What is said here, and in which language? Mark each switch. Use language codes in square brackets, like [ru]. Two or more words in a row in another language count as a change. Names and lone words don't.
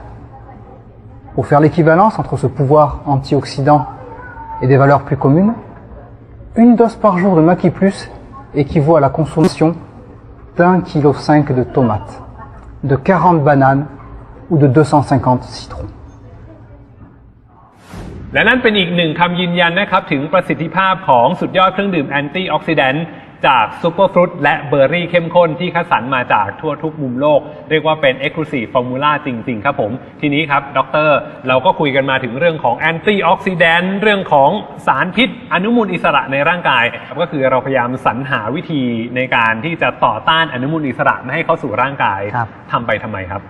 [fr] Pour faire l'équivalence entre ce pouvoir antioxydant et des valeurs plus communes, une dose par jour de Maki Plus équivaut à la consommation d'1,5 kg de tomates, de 40 bananes ou de 250 citrons. [th] และนั่นเป็นอีกหนึ่งคำยืนยันนะครับถึงประสิทธิภาพของสุดยอดเครื่องดื่มแอนตี้ออกซิแดนต์จากซูเปอร์ฟรุตและเบอร์รี่เข้มข้นที่คัดสรรมาจากทั่วทุกมุมโลกเรียกว่าเป็น [en] Exclusive Formula [th] จริงๆครับผมทีนี้ครับดร. เราก็คุยกันมาถึงเรื่องของแอนตี้ออกซิแดนต์เรื่องของสารพิษอนุมูลอิสระในร่างกายก็คือเราพยายามสรรหาวิธีในการที่จะต่อต้านอนุมูลอิสระไม่ให้เข้าสู่ร่างกายทำไปทำไมครับ